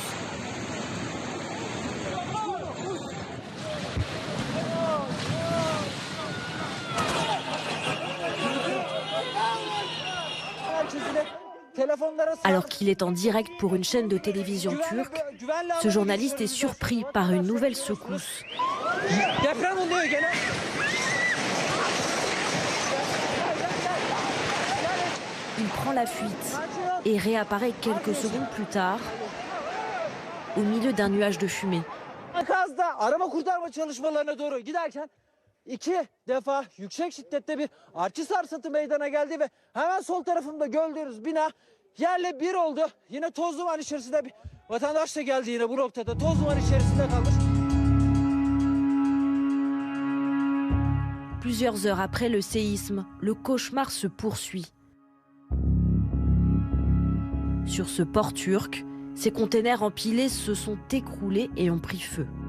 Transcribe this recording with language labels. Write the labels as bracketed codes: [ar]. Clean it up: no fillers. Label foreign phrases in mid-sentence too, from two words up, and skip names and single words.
[fr] Alors qu'il est en direct pour une chaîne de télévision turque, ce journaliste est surpris par une nouvelle secousse. Il prend la fuite et réapparaît quelques secondes plus tard au milieu d'un nuage de fumée. [tr] İki defa yüksek şiddette bir artçı sarsıntı meydana geldi ve hemen sol tarafımda gördüğünüz bina yerle bir oldu. Yine toz duman içerisinde bir vatandaş da geldi yine bu noktada toz duman içerisinde kalmış. [fr] Plusieurs heures après le séisme, le cauchemar se poursuit. Sur ce port turc, ces containers empilés se sont écroulés et ont pris feu.